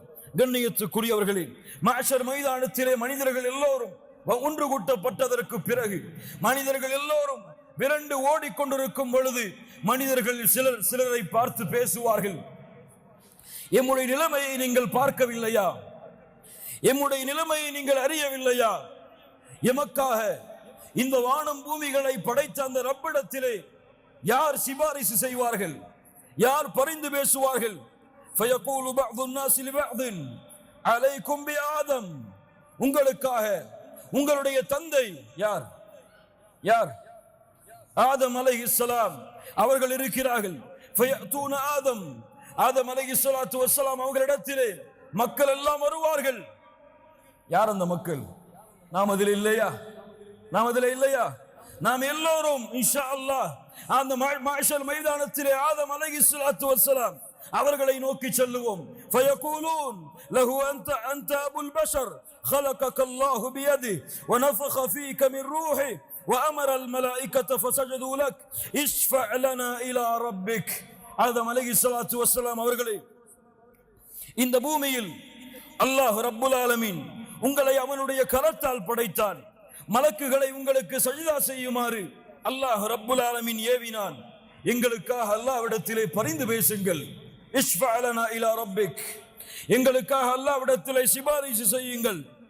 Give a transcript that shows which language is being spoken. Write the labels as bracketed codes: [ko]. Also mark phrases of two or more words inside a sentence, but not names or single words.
[ta] கண்ணியத்துக்குரியவர்களே, மஹ்ஷர் மைதானத்திலே மனிதர்கள் எல்லோரும் ஒன்று கூட்டப்பட்டதற்கு பிறகு மனிதர்கள் எல்லோரும் விரண்டு ஓடிக்கொண்டிருக்கும் பொழுது மனிதர்கள் சிலரை பார்த்து பேசுவார்கள், எம்முடைய நிலைமையை நீங்கள் பார்க்கவில்லையா? எம்முடைய நிலைமையை நீங்கள் அறியவில்லையா? எமக்காக இந்த வானம் பூமிகளை படைத்த அந்த ரப்பிடத்திலே யார் சிபாரிசு செய்வார்கள்? யார் பரிந்து பேசுவார்கள்? [ar] فيقول بعض الناس لبعض عليكم بآدم, [ta] உங்களுக்காக உங்களுடைய தந்தை யார்? யார்? ஆதம் அலைஹிஸ்ஸலாம் அவர்கள் இருக்கிறார்கள். [ar] فيأتون آدم, [ta] ஆதம் [ar] عليه الصلاة والسلام [ta] அவர்களிடத்திலே மக்கள் எல்லாம் வருவார்கள். யார் அந்த மக்கள்? நாம் அதில் இல்லையா? நாம் அதில் இல்லையா? நாம் எல்லோரும் [ar] إن شاء الله [ta] அந்த மஹ்ஷர் மைதானத்திலே ஆதம் [ar] عليه الصلاة والسلام [ta] அவர்களை நோக்கி செல்லுவோம். [ar] فيقولون له أنت أبو البشر خلقك الله بيده ونفخ فيك من روحه وأمر الملائكة فسجدوا لك اشفع لنا إلى ربك. [ta] ஆதம் [ar] عليه الصلاة والسلام [ta] அவர்களே, இந்த பூமியில் [ar] الله رب العالمين [ta] உங்களை அவனுடைய கரத்தால் படைத்தான். மலக்குகளை உங்களுக்கு சஜ்தா செய்யுமாறு [ar] الله رب العالمين [ta] ஏவினான். எங்களுக்காக அல்லாஹ்விடத்திலே பரிந்து பேசுங்கள். [ar] اشفع لنا إلى ربك, [ta] எங்களுக்காக அல்லாஹ்விடத்திலே சிபாரிசு செய்யுங்கள்.